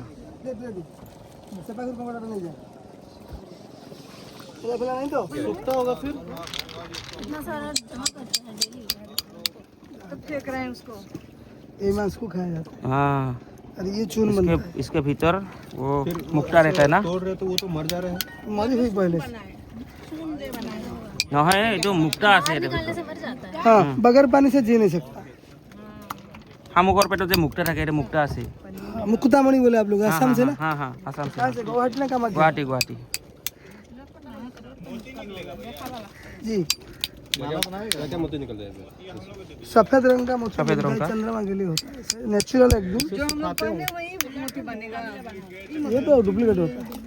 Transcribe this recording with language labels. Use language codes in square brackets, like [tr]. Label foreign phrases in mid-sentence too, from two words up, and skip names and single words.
[hi] सफेद टमाटर नहीं जाए नहीं तो सूखता होगा फिर। इतना सारा जमा करते हैं डेली, तो फेंक रहे हैं उसको। ये मांस को खाया जाता है। हाँ, अरे ये चून बनता है। इसके भीतर वो मुक्ता रहता है ना? तोड़ रहे तो वो तो मर जा रहे हैं। मरी हुई पहले से। [as] নহয়, এইটো মুক্তা আছে। [hi] निकालने से मर जाता है। हाँ, बगैर पानी से जी नहीं सकता। [as] শামুকৰ পেটত যে মুক্তা থাকে, এটা মুক্তা আছে। [hi] मुकुतामणि बोले आप लोग असम से ना? हाँ हाँ, आसाम से। कहाँ से? गुवाहाटी ना कहाँ? गुवाहाटी जी। क्या मोती निकल जाएगा? सफेद रंग का मोती, सफेद रंग का चंद्रमा के लिए होता है, नेचुरल एकदम। ये तो डुप्लीकेट होता है।